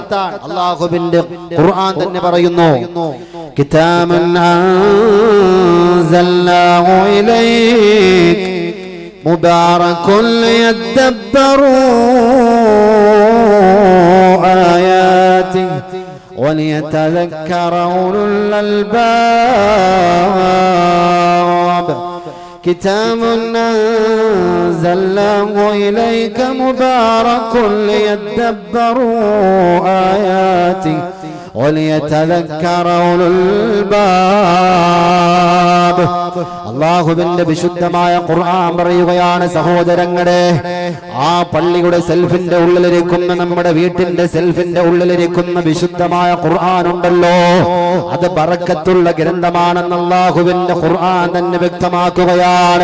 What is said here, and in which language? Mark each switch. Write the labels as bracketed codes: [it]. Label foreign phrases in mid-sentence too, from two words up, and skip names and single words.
[ml] അല്ലാഹുവിന്റെ ഖുർആൻ തന്നെ പറയുന്നു, [ar] كتاب أنزلناه إليك مبارك ليدبروا آياته وليتذكر أولو الألباب. كتاب أنزلناه إليك مبارك ليدبروا آياته وليتذكر أولو الألباب. [ml] അല്ലാഹുവിന്റെ വിശുദ്ധമായ ഖുർആൻ പറയുകയാണ്, സഹോദരങ്ങളെ, ആ പള്ളിയുടെ സെൽഫിന്റെ ഉള്ളിലിരിക്കുന്ന, നമ്മുടെ വീട്ടിന്റെ സെൽഫിന്റെ ഉള്ളിലിരിക്കുന്ന വിശുദ്ധമായ ഖുർആൻ ഉണ്ടല്ലോ, അത് ബറക്കത്തുള്ള ഗ്രന്ഥമാണെന്ന് അല്ലാഹുവിന്റെ ഖുർആൻ തന്നെ വ്യക്തമാക്കുകയാണ്.